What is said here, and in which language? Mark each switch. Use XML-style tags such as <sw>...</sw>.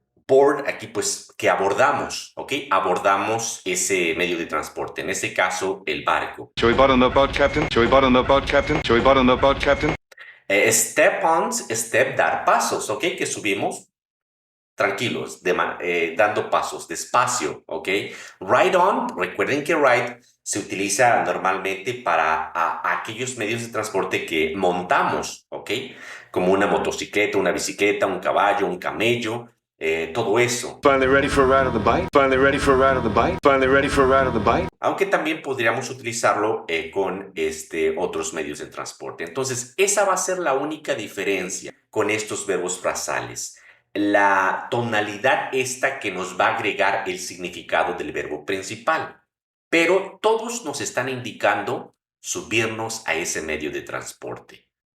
<es>Board, aquí pues que abordamos, ¿ok? Abordamos ese medio de transporte, en este caso el barco.</es> <en>Shall we board on the boat, Captain? Shall we board on the boat, Captain? Shall we board on the boat, Captain?</en> <es>Step on, step, dar pasos, ¿ok? Que subimos tranquilos, dando pasos, despacio, ¿ok? Ride on, recuerden que ride se utiliza normalmente para aquellos medios de transporte que montamos, ¿ok? Como una motocicleta, una bicicleta, un caballo, un camello, todo eso.</es> <en>Finally ready for a ride on the bike. Finally ready for a ride on the bike. Finally ready for a ride on the bike.</en> <es>Aunque también podríamos utilizarlo con otros medios de transporte. Entonces, esa va a ser la única diferencia con estos verbos frasales. La tonalidad esta que nos va a agregar el significado del verbo principal. Pero todos nos están indicando subirnos a ese medio de transporte.</es>